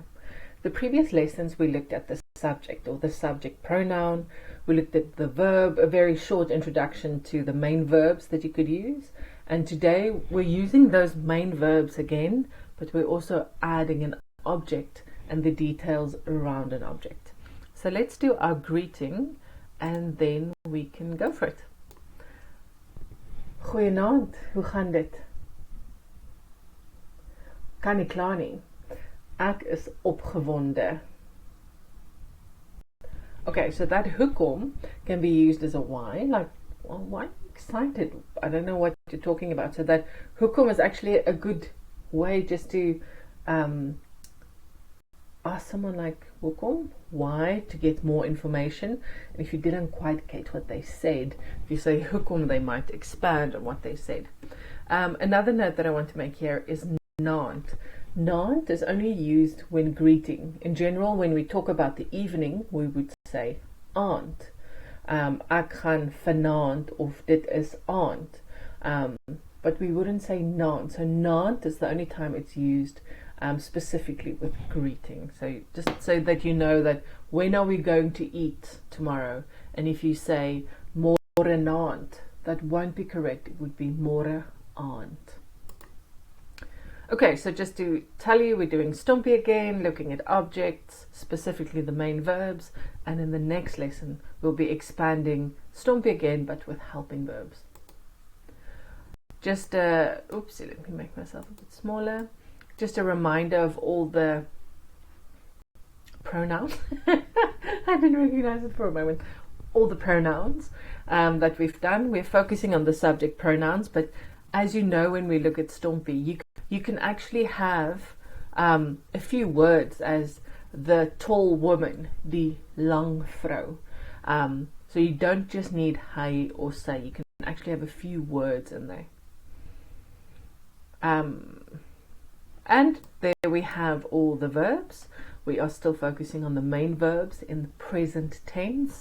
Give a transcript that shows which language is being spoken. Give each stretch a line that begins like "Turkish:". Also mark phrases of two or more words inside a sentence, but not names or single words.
English: The previous lessons we looked at the subject or the subject pronoun, we looked at the verb, a very short introduction to the main verbs that you could use, and today we're using those main verbs again, but we're also adding an object and the details around an object. So let's do our greeting and then we can go for it.
Afrikaans: Goeienaand, hoe gaan dit? Kan nie klaar nie. Ek is opgewonde.
English: Okay, so that hoekom can be used as a why, like, well, why are you excited? I don't know what you're talking about. So that hoekom is actually a good way just to ask someone like hoekom, why, to get more information. And if you didn't quite get what they said, if you say hoekom, they might expand on what they said. Another note that I want to make here is naand. Naand is only used when greeting. In general, when we talk about the evening, we would say aand.
Afrikaans: Ek gaan vanaand of dit is aand.
English: But we wouldn't say naand. So naand is the only time it's used specifically with greeting. So just so that you know that when are we going to eat tomorrow, and if you say
Afrikaans: môre naand,
English: that won't be correct. It would be môre aand. Okay, so just to tell you, we're doing STOMPI again, looking at objects, specifically the main verbs, and in the next lesson we'll be expanding STOMPI again, but with helping verbs. Just oopsie, let me make myself a bit smaller. Just a reminder of all the pronouns. I didn't recognize it for a moment. All the pronouns that we've done. We're focusing on the subject pronouns, but as you know, when we look at STOMPI, you can actually have a few words as the tall woman,
Afrikaans: die lang vrou.
English: So you don't just need hy or sy. You can actually have a few words in there. And there we have all the verbs. We are still focusing on the main verbs in the present tense.